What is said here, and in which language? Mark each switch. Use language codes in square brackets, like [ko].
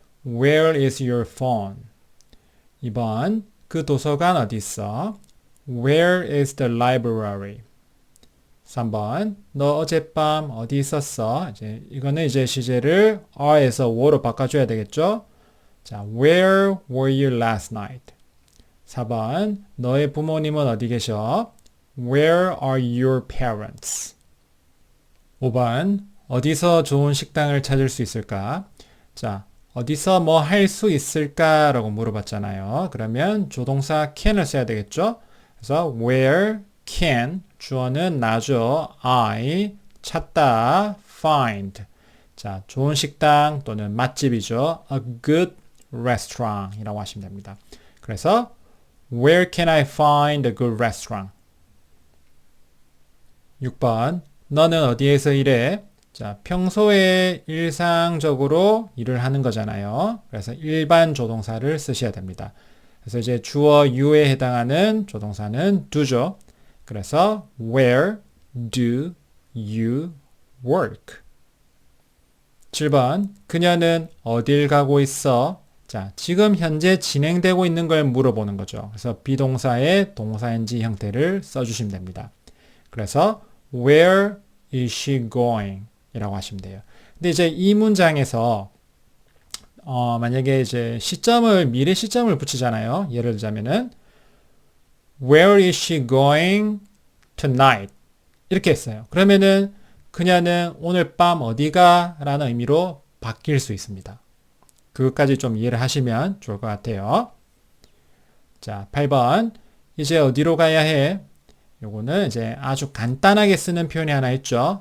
[en] Where is your phone? [ko] 2번, 그 도서관 어디 있어? [en] Where is the library? [ko] 3번, 너 어젯밤 어디 있었어? 이거는 이제 시제를 are에서 were로 바꿔줘야 되겠죠? 자, [en] where were you last night? [ko] 4번, 너의 부모님은 어디 계셔? [en] Where are your parents? [ko] 5번, 어디서 좋은 식당을 찾을 수 있을까? 자, 어디서 뭐 할 수 있을까? 라고 물어봤잖아요. 그러면 조동사 can을 써야 되겠죠? 그래서 [en] where can, [ko] 주어는 나죠. I, 찾다, find. 자, 좋은 식당 또는 맛집이죠. [en] A good restaurant [ko] 이라고 하시면 됩니다. [en] 그래서 Where can I find a good restaurant? [ko] 6번, 너는 어디에서 일해? 자, 평소에 일상적으로 일을 하는 거잖아요. 그래서 일반 조동사를 쓰셔야 됩니다. 그래서 이제 주어 you에 해당하는 조동사는 do죠. [en] 그래서 Where do you work? [ko] 7번, 그녀는 어딜 가고 있어? 자, 지금 현재 진행되고 있는 걸 물어보는 거죠. 그래서 비동사의 동사인지 형태를 써주시면 됩니다. [en] 그래서 Where is she going? [ko] 이라고 하시면 돼요. 근데 이제 이 문장에서 만약에 이제 미래 시점을 붙이잖아요. 예를 들자면은 [en] Where is she going tonight? [ko] 이렇게 했어요. 그러면은 그녀는 오늘 밤 어디가? 라는 의미로 바뀔 수 있습니다. 그것까지 좀 이해를 하시면 좋을 것 같아요. 자, 8번. 이제 어디로 가야 해? 요거는 이제 아주 간단하게 쓰는 표현이 하나 있죠.